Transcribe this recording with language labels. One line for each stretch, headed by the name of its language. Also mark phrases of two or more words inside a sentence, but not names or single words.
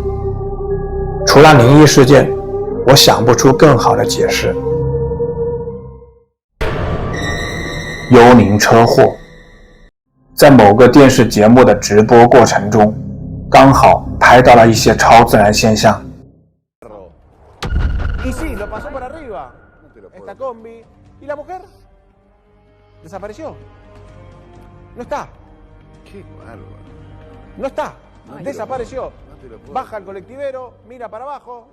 Chinese: 除了灵异事件，我想不出更好的解释。幽灵车祸，在某个电视节目的直播过程中，刚好拍到了一些超自然现象。
Spanish: Y sí, lo pasó por arriba. Esta combi. ¿Y la mujer? ¿Desapareció? No está. Qué bárbaro. No está. No Desapareció. No te lo puedo. Baja el colectivero, mira para abajo.